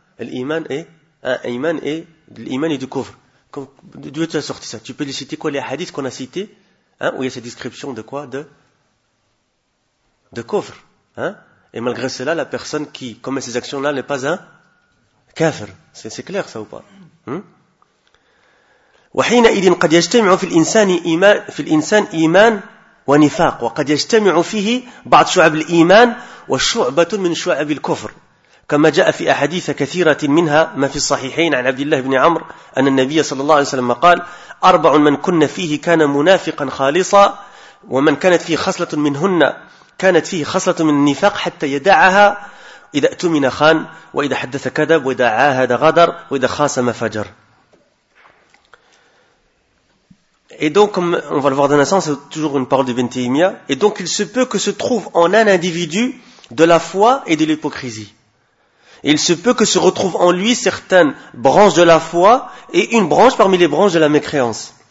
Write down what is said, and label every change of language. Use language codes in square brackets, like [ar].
[fr] L'iman est, l'iman est du kufr. D'où est-ce que tu as sorti ça? Tu peux lui citer quoi? Les hadiths qu'on a cités? Hein? Où il y a cette description de quoi? De kufr. Hein? Et malgré cela, la personne qui commet ces actions-là n'est pas un kafir. C'est clair, ça ou pas? [ar] وَحِينَ إِذٍ قَدْ يَجْتَمِعُ فِي الْإِنسَانِ إِيمَانِ فِي الْإِنسَانِ إِيمَانِ ونفاق وقد يجتمع فيه بعض شعب الإيمان وشعبة من شعب الكفر كما جاء في أحاديث كثيرة منها ما في الصحيحين عن عبد الله بن عمرو أن النبي صلى الله عليه وسلم قال أربع من كن فيه كان منافقا خالصا ومن كانت فيه خصلة منهن كانت فيه خصلة من النفاق حتى يدعها إذا أتمن خان وإذا حدث كذب وإذا عاهد غدر وإذا خاصم فجر. [fr] Et donc, on va le voir d'un instant, c'est toujours une parole de Ibn Taymiyyah. Et donc, il se peut que se trouve en un individu de la foi et de l'hypocrisie. Et il se peut que se retrouve en lui certaines branches de la foi et une branche parmi les branches de la mécréance.